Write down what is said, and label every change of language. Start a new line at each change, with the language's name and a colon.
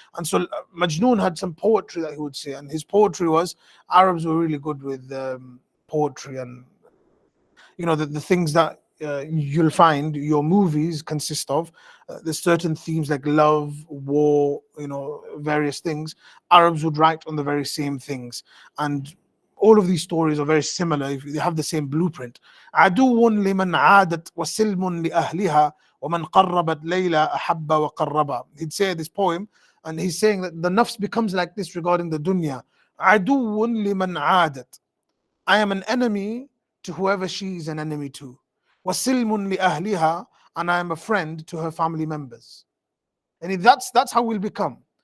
English: And so Majnoon had some poetry that he would say. And his poetry was, Arabs were really good with poetry and the things that you'll find your movies consist of. There's certain themes like love, war, various things. Arabs would write on the very same things, and all of these stories are very similar. They have the same blueprint.
Arabic: عدو لمن عادت وسلم لأهلها ومن قربت ليلى أحب وقربا.
English: He'd say this poem, and he's saying that the nafs becomes like this regarding the dunya.
Arabic: عدو لمن عادت.
English: I am an enemy to whoever she is an enemy to.
Arabic: وَسِلْمٌ لِأَهْلِهَا,
English: and I am a friend to her family members. And that's how we'll become.